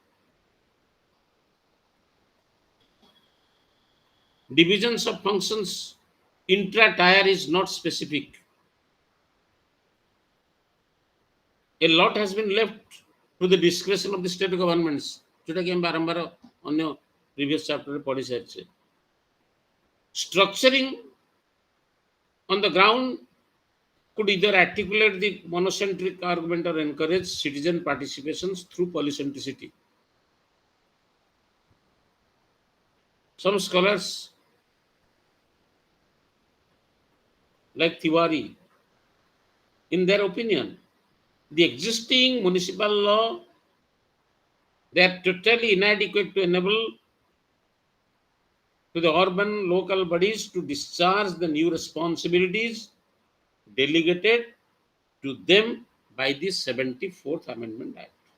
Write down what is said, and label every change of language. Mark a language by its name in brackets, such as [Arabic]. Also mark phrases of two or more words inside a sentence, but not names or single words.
[English] Divisions of functions intra-tier is not specific. A lot has been left to the discretion of the state governments. [Odia] ଯେଉଁଟା କି ଆମେ ବାରମ୍ବାର ଅନ୍ୟ [English] previous chapter [Odia] ରେ ପଢ଼ି ସାରିଛେ. [English] Structuring on the ground could either articulate the monocentric argument or encourage citizen participations through polycentricity. Some scholars like Tiwari, in their opinion, the existing municipal law, they are totally inadequate to enable to the urban local bodies to discharge the new responsibilities delegated to them by the 74th Amendment Act.